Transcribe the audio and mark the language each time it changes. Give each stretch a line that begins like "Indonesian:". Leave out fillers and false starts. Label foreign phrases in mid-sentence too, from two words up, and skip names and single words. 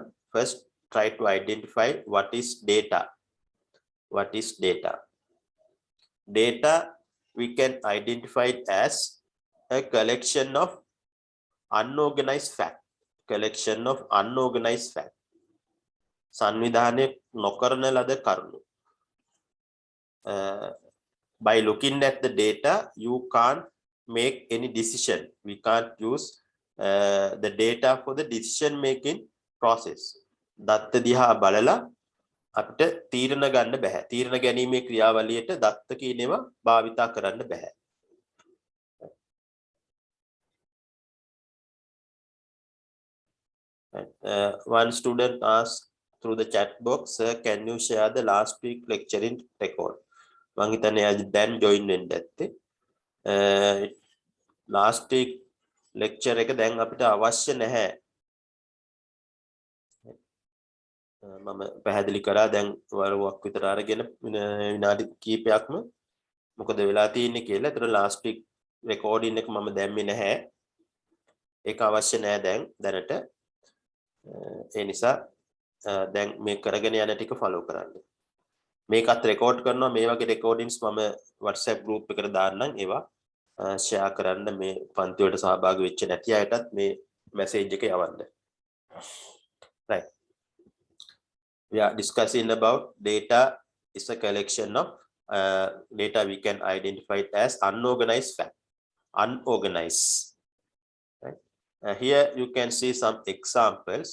English: First, try to identify what is data. What is data? Data, we can identify it as a collection of unorganized fact. Collection of unorganized fact.
Sinhala: සංවිධානය නොකරන ලද කරුණු.
English: By looking at the data, you can't make any decision. We can't use the data for the decision making process.
Sinhala: දත්ත දිහා බලලා අපිට තීරණ ගන්න බෑ. තීරණ ගැනීමේ ක්‍රියාවලියට දත්ත කියන ඒවා භාවිතා කරන්න බෑ.
English: One student asked through the chat box, "Sir, can you share the last week lecturing record?"
Sinhala: මම හිතන්නේ අද දැන් join වෙන්න ඇත්තේ.
English: Last week lecture
Sinhala: එක දැන් අපිට අවශ්‍ය නැහැ. මම පැහැදිලි කරා දැන් වරුවක් විතර අරගෙන විනාඩි කිහිපයක්ම මොකද වෙලා තියෙන්නේ කියලා. ඒතර
English: last week recording
Sinhala: එක මම දැම්මේ නැහැ. ඒක අවශ්‍ය නැහැ දැනට. ඒ නිසා දැන් මේ කරගෙන යන ටික follow කරන්න. මේකත් record කරනවා. මේ වගේ recordings මම WhatsApp group එකට දාන්නම්. ඒවා ෂෙයා කරන්න මේ පන්ති වලට සහභාගී වෙච්ච නැති අයටත් මේ මැසේජ් එක යවන්න.
English: Right. We are discussing about data is a collection of data we can identify it as unorganized fact. Unorganized. Right. Here you can see some examples.